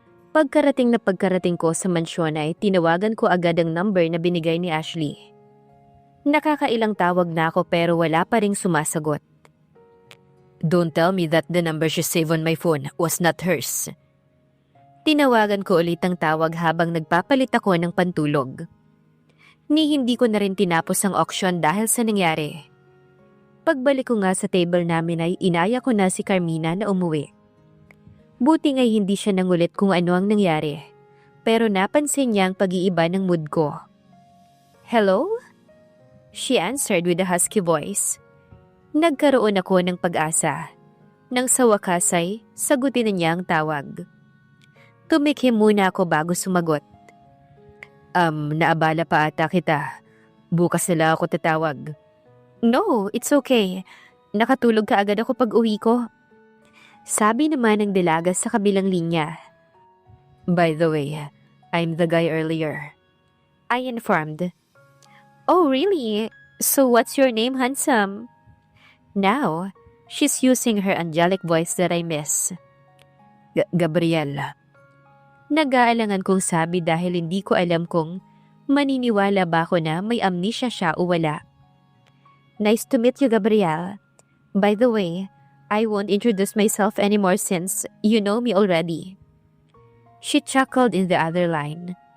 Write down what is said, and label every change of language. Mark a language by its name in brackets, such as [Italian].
[Filipino] Pagkarating ko sa mansyon ay tinawagan ko agad ang number na binigay ni Ashley. Nakakailang tawag na ako pero wala pa ring sumasagot. [English] Don't tell me that the number she saved on my phone was not hers. [Filipino] Tinawagan ko ulit ang tawag habang nagpapalit ako ng pantulog. Hindi ko na rin tinapos ang auction dahil sa nangyari. Pagbalik ko nga sa table namin ay inaya ko na si Carmina na umuwi. Buti nga'y hindi siya nangulit kung ano ang nangyari. Pero napansin niya ang pag-iiba ng mood ko. [English] Hello? She answered with a husky voice. [Filipino] Nagkaroon ako ng pag-asa. Nang sa wakas ay sagutin na niya ang tawag. Tumikhim muna ako bago sumagot. Naabala pa ata kita. Bukas na lang ako tatawag. [English] No, it's okay. [Filipino] Nakatulog ka agad ako pag uwi ko. Sabi naman ng dalaga sa kabilang linya. [English] By the way, I'm the guy earlier. I informed. Oh really? So what's your name, handsome? Now, she's using her angelic voice that I miss. Gabriel. [Filipino] Nag-aalangan kong sabi dahil hindi ko alam kung maniniwala ba ako na may amnesia siya o wala. [English] Nice to meet you, Gabriel. By the way, I won't introduce myself anymore since you know me already. She chuckled in the other line.